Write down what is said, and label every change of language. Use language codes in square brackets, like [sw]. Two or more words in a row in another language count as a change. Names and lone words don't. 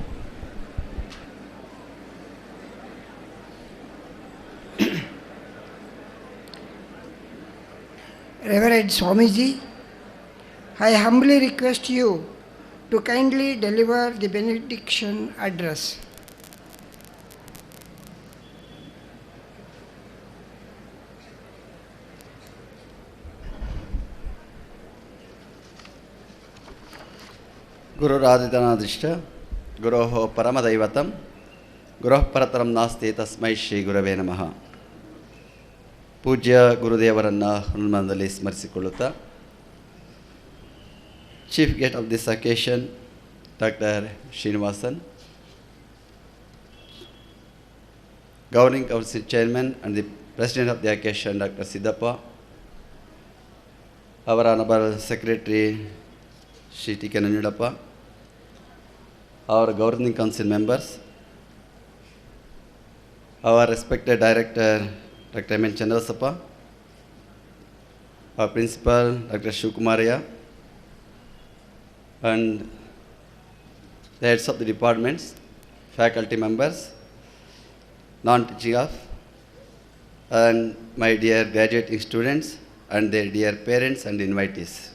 [en] Reverend Swamiji, I humbly request you to kindly deliver the benediction address. [sa] गुरुरादितनादिष्ट गुरोः परमदैवतं गुरोः परतरं नास्ति तस्मै ಶ್ರೀ ಗುರವೇ ನಮಃ. [kn] ಪೂಜ್ಯ ಗುರುದೇವರನ್ನು ಹನುಮಾನದಲ್ಲಿ ಸ್ಮರಿಸಿಕೊಳ್ಳುತ್ತಾ, [en] Chief guest of this occasion Doctor Srinivasan, Governing council chairman and the president of the occasion Doctor Siddappa, ಅವರ noble secretary Sri T K Nanjundappa, our governing council members, our respected director Dr. M. Channabasappa, our principal Dr. Shivkumariya, and the heads of the departments, faculty members, non-teaching staff, and my dear graduating students and their dear parents and invitees.